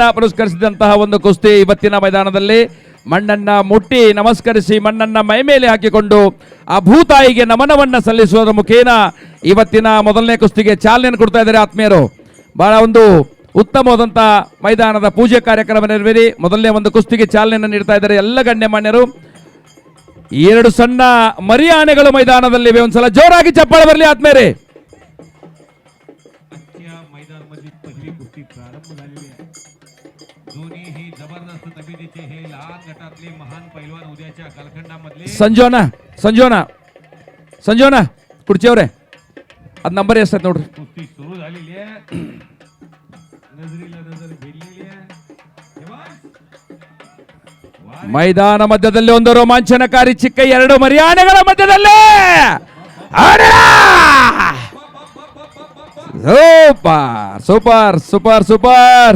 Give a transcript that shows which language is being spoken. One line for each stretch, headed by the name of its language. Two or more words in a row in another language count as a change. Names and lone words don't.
Kannada: ಪುರಸ್ಕರಿಸಿದಂತಹ ಒಂದು ಕುಸ್ತಿ ಇವತ್ತಿನ ಮೈದಾನದಲ್ಲಿ ಮಣ್ಣನ್ನ ಮುಟ್ಟಿ ನಮಸ್ಕರಿಸಿ ಮಣ್ಣನ್ನ ಮೈ ಮೇಲೆ ಹಾಕಿಕೊಂಡು ಆ ಭೂತಾಯಿಗೆ ನಮನವನ್ನ ಸಲ್ಲಿಸುವುದರ ಮುಖೇನ ಇವತ್ತಿನ ಮೊದಲನೇ ಕುಸ್ತಿಗೆ ಚಾಲನೆಯನ್ನು ಕೊಡ್ತಾ ಇದ್ದಾರೆ ಆತ್ಮೀಯರು. ಬಹಳ ಒಂದು ಉತ್ತಮವಾದಂಥ ಮೈದಾನದ ಪೂಜೆ ಕಾರ್ಯಕ್ರಮ ನೆರವೇರಿ ಮೊದಲನೇ ಒಂದು ಕುಸ್ತಿಗೆ ಚಾಲನೆಯನ್ನು ನೀಡ್ತಾ ಇದ್ದಾರೆ ಎಲ್ಲ ಗಣ್ಯಮಾನ್ಯರು. 2 ಸಣ್ಣ ಮರಿ ಆನೆಗಳು ಮೈದಾನದಲ್ಲಿವೆ. ಒಂದ್ಸಲ ಜೋರಾಗಿ ಚಪ್ಪಾಳೆ ಬರಲಿ ಆತ್ಮೇರೆ.
Marathi: आजच्या मैदान मध्ये पहिली कुस्ती प्रारंभ झालेली आहे. दोन्हीही जबरदस्त तब्येतीचे हे लहान गटातले महान पैलवान उद्याच्या कालखंडामधले.
Kannada: ಸಂಜೋನ ಕುಡ್ಚಿಯವ್ರೆ ಅದ್ ನಂಬರ್ ಎಷ್ಟೈತೆ ನೋಡ್ರಿ.
Marathi: कुस्ती सुरू झालेली आहे. नजरेला नजर भिडलेली आहे. शाबाश.
Kannada: ಮೈದಾನ ಮಧ್ಯದಲ್ಲಿ ಒಂದು ರೋಮಾಂಚನಕಾರಿ ಚಿಕ್ಕ 2 ಮರಿ ಆನೆಗಳ ಮಧ್ಯದಲ್ಲಿ ಸೂಪರ್ ಸೂಪರ್ ಸೂಪರ್ ಸೂಪರ್.